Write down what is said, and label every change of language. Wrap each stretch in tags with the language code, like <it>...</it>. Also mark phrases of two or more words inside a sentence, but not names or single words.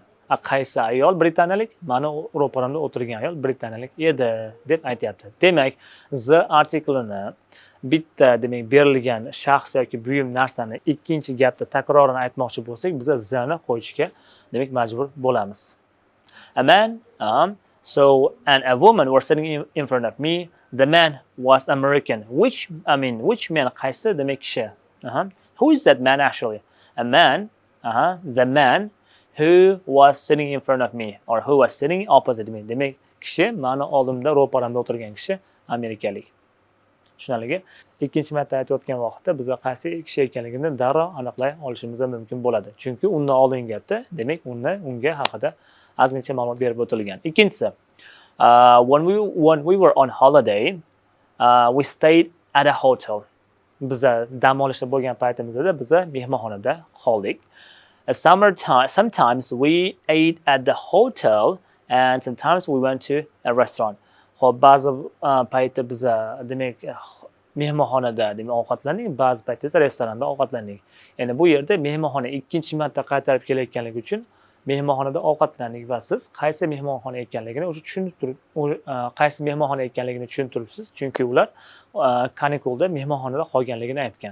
<uz>Qaysi ayol britaniyalik? Mani ro'paramda o'tirgan ayol britaniyalik edi deb aytayapti. Demak, the artikelini bitta demak berilgan shaxs yoki buyum narsani ikkinchi gapda takroran aytmoqchi bo'lsak, biz zani qo'yishga demak majbur bo'lamiz.</uz> <en>A man so and a woman were sitting in front of me. The man was American. Which man?</en> <uz>Qaysi demak kishi?</uz> <en>Who is that man actually? A man, the man who was sitting in front of me or who was sitting opposite me.</en> <uz>Demak, kishi mani oldimda, ro'paramda o'tirgan kishi amerikalik. Tushunarligi? Ikkinchi marta aytayotgan vaqtda biz qaysi kishi ekanligini darrov aniqlay olishimiz mumkin bo'ladi. Chunki undan oldingi gapda demak unga haqida ozgincha ma'lumot berib o'tilgan. Ikkinchisi,</uz> <en>when we were on holiday, we stayed at a hotel.</en> <uz>Biz dam olishda bo'lgan paytimizda biz mehmonxonada qoldik.</uz> <en>Sometimes we ate at the hotel and sometimes we went to a restaurant.</en> <uz>Xo'p, ba'zi paytda biz demak mehmonxonada demak ovqatlandik, ba'zi paytda esa restoranda ovqatlandik. Ya'ni bu yerda mehmonxona ikkinchi marta qaytarib kelayotganligi uchun mehmonxonada ovqatlandik va siz qaysi mehmonxona ekanligini o'sha tushunib turibsiz, chunki ular kanikulda mehmonxonada qolganligini aytgan.</uz>